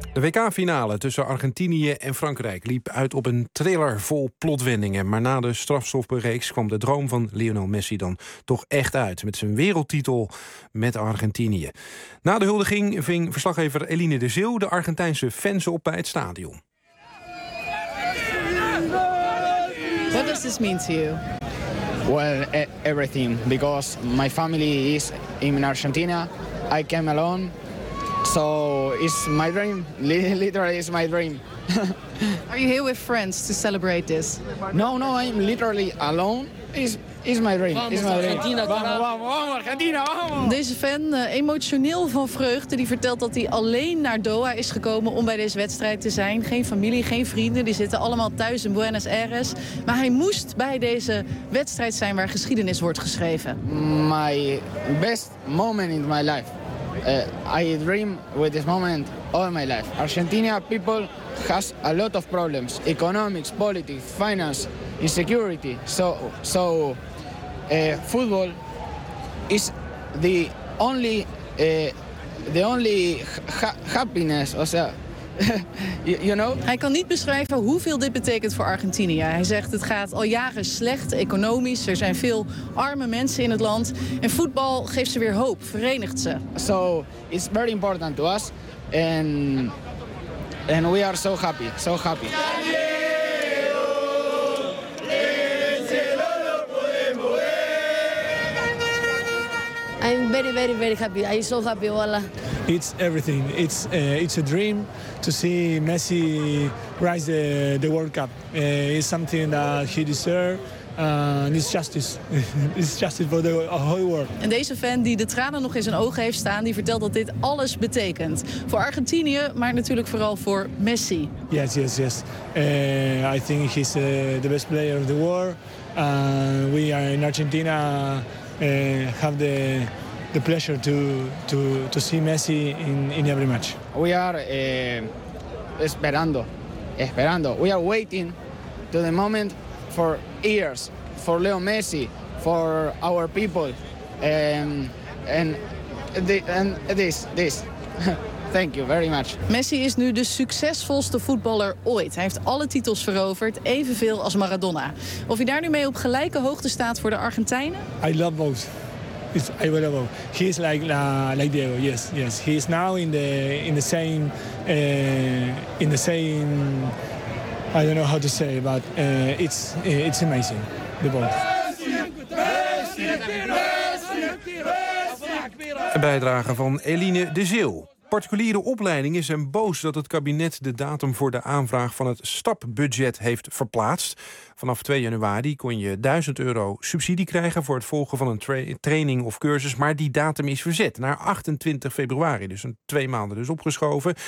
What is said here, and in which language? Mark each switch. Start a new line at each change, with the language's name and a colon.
Dutch: De WK-finale tussen Argentinië en Frankrijk liep uit op een thriller vol plotwendingen. Maar na de strafstoffenreeks kwam de droom van Lionel Messi dan toch echt uit. Met zijn wereldtitel met Argentinië. Na de huldiging ving verslaggever Eline de Zeeuw de Argentijnse fans op bij het stadion.
English: What does this mean to you? Well, everything. Because my family is in Argentina. I came alone. So it's my dream. Literally, it's my dream. Are you here with friends to celebrate this? No, I'm literally alone. It's my dream. It's my dream.
Spanish: Vamos, Argentina, vamos!
Dutch: Deze fan, emotioneel van vreugde, die vertelt dat hij alleen naar Doha is gekomen om bij deze wedstrijd te zijn. Geen familie, geen vrienden, die zitten allemaal thuis in Buenos Aires. Maar hij moest bij deze wedstrijd zijn waar geschiedenis wordt geschreven.
English: My best moment in my life. I dream with this moment all my life. Argentina people has a lot of problems. Economics, politics, finance, insecurity. So football is the only happiness.
Spanish: O sea,
English: you know?
Dutch: Hij kan niet beschrijven hoeveel dit betekent voor Argentinië. Hij zegt het gaat al jaren slecht economisch. Er zijn veel arme mensen in het land. En voetbal geeft ze weer hoop, verenigt ze.
English: So it's very important to us. And we are so happy, so happy. I'm very, very, very happy. I'm so happy, voila. It's everything. It's a dream to see Messi rise the World Cup. It's something that he deserves. And it's justice. It's justice for the whole world.
Dutch: En deze fan die de tranen nog in zijn ogen heeft staan, die vertelt dat dit alles betekent. Voor Argentinië, maar natuurlijk vooral voor Messi.
English: Yes. I think he's the best player of the world. We are in Argentina. Have the pleasure to see Messi in every match. We are
Spanish: esperando.
English: We are waiting to the moment for years for Leo Messi, for our people, and this. Thank you very much.
Dutch: Messi is nu de succesvolste voetballer ooit. Hij heeft alle titels veroverd, evenveel als Maradona. Of hij daar nu mee op gelijke hoogte staat voor de Argentijnen?
English: I love both. I love both. He is like Diego. Yes. He is now in the same. I don't know how to say, but it's amazing. The both.
Dutch: Een bijdrage van Eline de Zeeuw. Particuliere opleidingen zijn boos dat het kabinet de datum voor de aanvraag van het stapbudget heeft verplaatst. Vanaf 2 januari kon je 1000 euro subsidie krijgen voor het volgen van een training of cursus, maar die datum is verzet naar 28 februari, dus een 2 maanden dus opgeschoven.